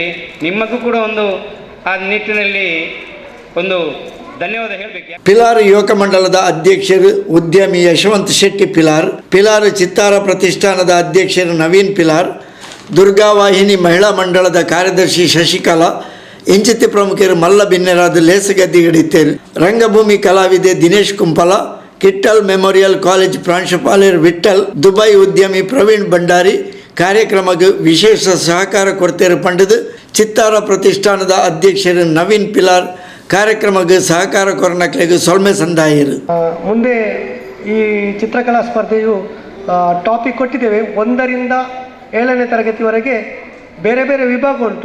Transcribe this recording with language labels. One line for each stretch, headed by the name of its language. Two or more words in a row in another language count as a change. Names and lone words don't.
Kannada: ನಿಮಗೂ ಕೂಡ ಆ ನಿಟ್ಟಿನಲ್ಲಿ ಒಂದು ಧನ್ಯವಾದ ಹೇಳಬೇಕು.
Tulu: ಪಿಲಾರ್ ಯುವಕ ಮಂಡಲದ ಅಧ್ಯಕ್ಷರು ಉದ್ಯಮಿ ಯಶವಂತ್ ಶೆಟ್ಟಿ ಪಿಲಾರ್, ಪಿಲಾರ್ ಚಿತ್ತಾರ ಪ್ರತಿಷ್ಠಾನದ ಅಧ್ಯಕ್ಷರು ನವೀನ್ ಪಿಲಾರ್, ದುರ್ಗಾವಾಹಿನಿ ಮಹಿಳಾ ಮಂಡಳದ ಕಾರ್ಯದರ್ಶಿ ಶಶಿಕಲಾ, ಇಂಚಿತಿ ಪ್ರಮುಖರು ಮಲ್ಲ ಬಿನ್ನೆರಾದ ಲೇಸಗದ್ದಿಗಡಿತ್ತೇರು, ರಂಗಭೂಮಿ ಕಲಾವಿದೆ ದಿನೇಶ್ ಕುಂಪಲ, ಕಿಟ್ಟಲ್ ಮೆಮೋರಿಯಲ್ ಕಾಲೇಜ್ ಪ್ರಾಂಶುಪಾಲರು ವಿಠಲ್, ದುಬೈ ಉದ್ಯಮಿ ಪ್ರವೀಣ್ ಭಂಡಾರಿ ಕಾರ್ಯಕ್ರಮಕ್ಕೆ ವಿಶೇಷ ಸಹಕಾರ ಕೊಡ್ತೇರು ಪಂಡದು. ಚಿತ್ತಾರ ಪ್ರತಿಷ್ಠಾನದ ಅಧ್ಯಕ್ಷರು ನವೀನ್ ಪಿಲಾರ್ ಕಾರ್ಯಕ್ರಮಕ್ಕೆ ಸಹಕಾರ ಕೊರನಕ್ಲೆಗೆ ಸೊಲ್ಮೆ ಸಂದಾಯರು.
Kannada: ಮುಂದೆ ಈ ಚಿತ್ರಕಲಾ ಸ್ಪರ್ಧೆಯು ಟಾಪಿಕ್ ಕೊಟ್ಟಿದ್ದೇವೆ. 1ರಿಂದ 7ನೇ ತರಗತಿವರೆಗೆ ಬೇರೆ ಬೇರೆ ವಿಭಾಗ ಉಂಟು.